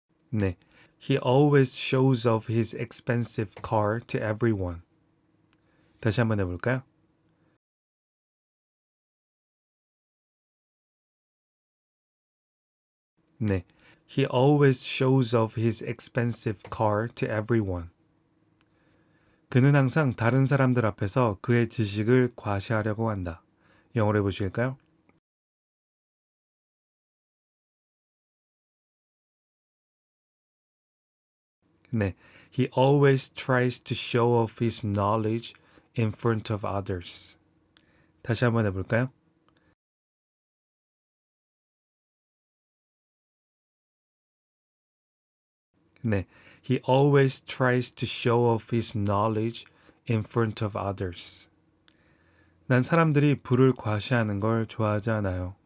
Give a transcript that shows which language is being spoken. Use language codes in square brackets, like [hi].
[en] 네, He always shows off his expensive car to everyone. [ko] 다시 한번 해볼까요? [en] 네, He always shows off his expensive car to everyone. [ko] 그는 항상 다른 사람들 앞에서 그의 지식을 과시하려고 한다. 영어로 해보실까요? [en] 네, He always tries to show off his knowledge in front of others. [ko] 다시 한번 해볼까요? [en] 네, He always tries to show off his knowledge in front of others. [ko] 난 사람들이 부를 과시하는 걸 좋아하지 않아요.